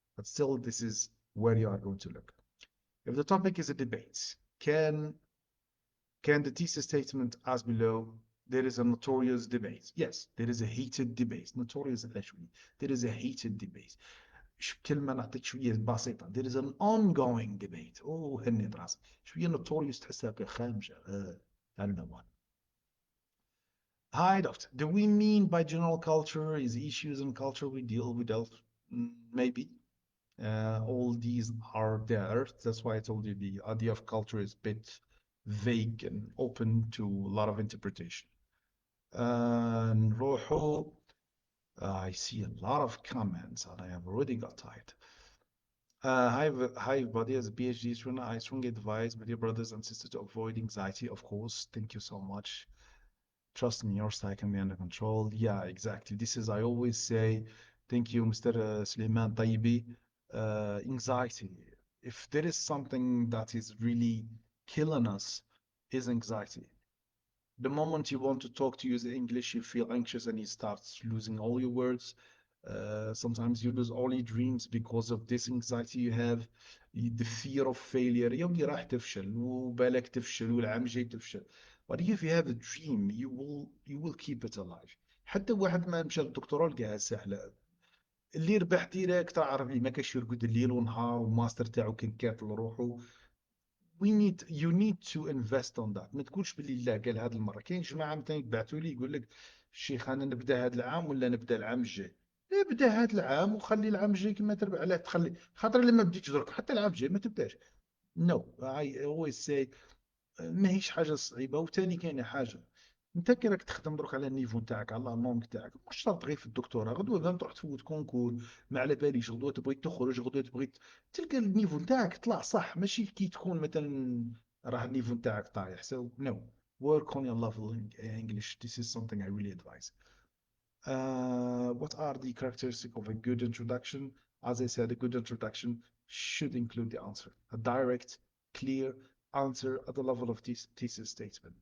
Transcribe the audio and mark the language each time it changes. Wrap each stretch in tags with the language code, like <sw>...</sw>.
<en>But still, this is where you are going to look. If the topic is a debate, can the thesis statement as below? There is a notorious debate. Yes, there is a heated debate. Notorious actually. There is a heated debate.</en> <ar>كلمة نعطيك شوية بسيطة.</ar> <en>There is an ongoing debate.</en> <ar>Oh, هني راسي. شوية notorious تحسها كخامجة.</ar> <en>I don't know what. Hi, doctor. Do we mean by general culture is issues in culture we deal with? Maybe. All these are there. That's why I told you the idea of culture is a bit vague and open to a lot of interpretation.</en> <ar>نروحوا.</ar> <en>I see a lot of comments and I have already got tired. Hi, buddy. As a PhD student, I strongly advise my dear brothers and sisters to avoid anxiety, of course. Thank you so much. Trust me, your side can be under control. Yeah, exactly. This is, I always say, thank you, Mr. Suleiman Taibi. Anxiety. If there is something that is really killing us, is anxiety. The moment you want to talk to use English, you feel anxious and you start losing all your words. Sometimes you lose all your dreams because of this anxiety you have, the fear of failure.</en> <ar>يومي راح تفشل وبالك تفشل والعام جاي تفشل.</ar> <en>But if you have a dream, you will keep it alive.</en> <ar>حتى واحد ما مشى للدكتوراه لقاها سهلة. اللي ربح ديريكت عربي ما كاش يرقد الليل ونهار والماستر تاعو كان كاتل روحه.</ar> <en>You need to invest on that.</en> <ar>ما تقولش باللي لا قال هذه المره. كاين جماعه مثلا يبعثوا لي يقول لك الشيخ انا نبدا هذا العام ولا نبدا العام الجاي. ابدا هذا العام وخلي العام الجاي كما تربح. علاه تخلي خاطر لما بديتش درك حتى العام الجاي ما تبداش.</ar> <en>No, I always say</en> <ar>ماهيش حاجه صعيبه. وثاني كاينه حاجه، انت كي راك تخدم دروك على النيفو نتاعك على اللونغ تاعك، مش شرط غير في الدكتوراه. غدوه كان تروح تفوت كونكور ما على باليش، غدوه تبغي تخرج، غدوه تبغي تلقى النيفو نتاعك طلع صح. ماشي كي تكون مثلا راه النيفو نتاعك طايح.</ar> <en>So no, work on your level in English. This is something I really advise. What are the characteristics of a good introduction? As I said, a good introduction should include the answer, a direct, clear answer at the level of this thesis statement.</en>